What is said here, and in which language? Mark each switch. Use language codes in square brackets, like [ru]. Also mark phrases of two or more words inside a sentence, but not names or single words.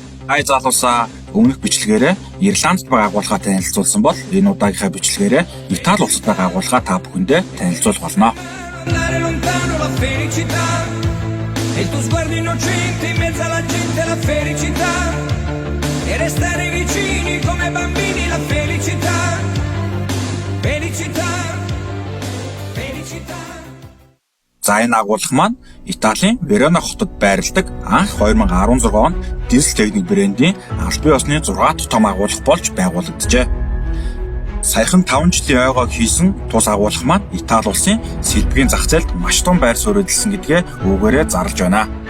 [mn] Хай залуусаа өмнөх бичлэгээрээ Ирландд байгаа агуулгаа танилцуулсан бол энэ удаагийнхаа бичлэгээрээ Итали улсад байгаа агуулгаа та бүхэндээ танилцуулах болно. [it] E il tuo sguardo innocente in mezzo alla gente la felicità e restare vicini come bambini la felicità felicità felicità. [mn] За энэ агуулга маань Италийн Верона хотод байрладаг анх 2016 онд дизель техник брендийн аль бие усны 6 том агуулга болж байгуулагджээ. Саяхан 5 жилийн ойгоо хийсэн тус агуулга маань Итали улсын сэлбэгийн зах зээлд маш том байр суурь эзэлсэн гэдгээ үүгээрээ зарлж байна.